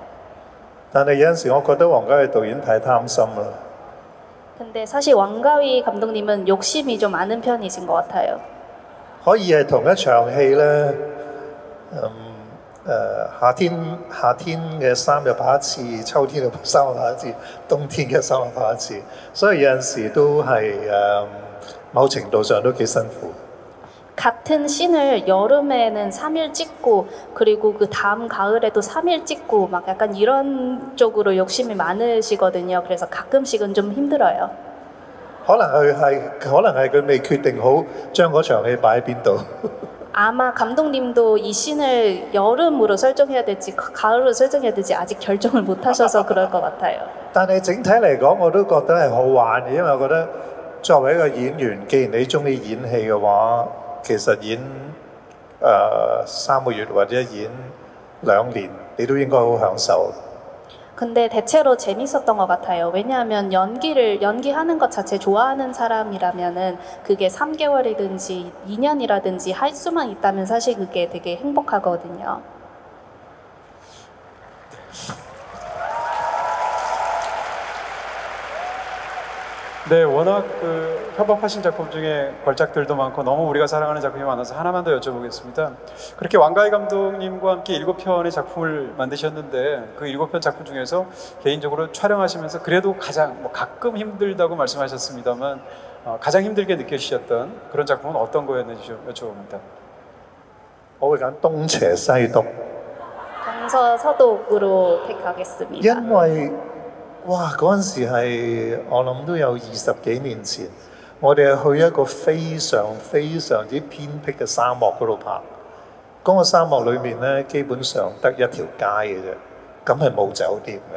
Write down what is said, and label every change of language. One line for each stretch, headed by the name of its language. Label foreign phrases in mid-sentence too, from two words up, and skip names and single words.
Cantonese: 但係有陣時，我覺得王家衛導演太貪心啦。
Korean: 근데 사실 왕가위 감독님은 욕심이 좀 많은 편이신 것 같아요.
Cantonese: 可以係同一場戲咧。夏天嘅3日拍一次，秋天嘅3日拍一次，冬天嘅3日拍一次，所以有陣時都係某程度上都幾辛苦。
Korean: 같은 씬을 여름에는 3일 찍고 그리고 그 다음 가을에도 3일 찍고 막 약간 이런 쪽으로 욕심이 많으시거든요. 그래서 가끔씩은 좀 힘들어요.
Cantonese: 可能係佢未決定好將嗰場戲擺喺邊度。
Korean: 아마 감독님도 이 씬을 여름으로 설정해야 될지 가을로 설정해야 될지 아직 결정을 못 하셔서 그럴 것 같아요.
Cantonese: 但係整體嚟講，我都覺得係好玩嘅，因為我覺得作為一個演員，既然你中意演戲嘅話，其實演3個月或者演2年，你都應該好享受。
Korean: 근데 대체로 재밌었던 것 같아요. 왜냐하면 연기하는 것 자체 좋아하는 사람이라면은 그게 3개월이든지 2년이라든지 할 수만 있다면 사실 그게 되게 행복하거든요. 네, 워낙 그 협업하신 작품 중에 걸작들도 많고 너무 우리가 사랑하는 작품이 많아서 하나만 더 여쭤보겠습니다. 그렇게 왕가희 감독님과 함께 7편의 작품을 만드셨는데 그 7편 작품 중에서 개인적으로 촬영하시면서 그래도 가장 가끔 힘들다고 말씀하셨습니다만 가장 힘들게 느껴지셨던 그런 작품은 어떤 거였는지 좀 여쭤봅니다.
Cantonese: 我會揀東邪西毒，
Korean: 동서서독으로 택하겠습니다.
Cantonese: 因為哇嗰陣時係我諗都有20幾年前，我哋係去一個非常之偏僻嘅沙漠嗰度拍。嗰個沙漠裏面咧，基本上得一條街嘅啫，咁係冇酒店嘅。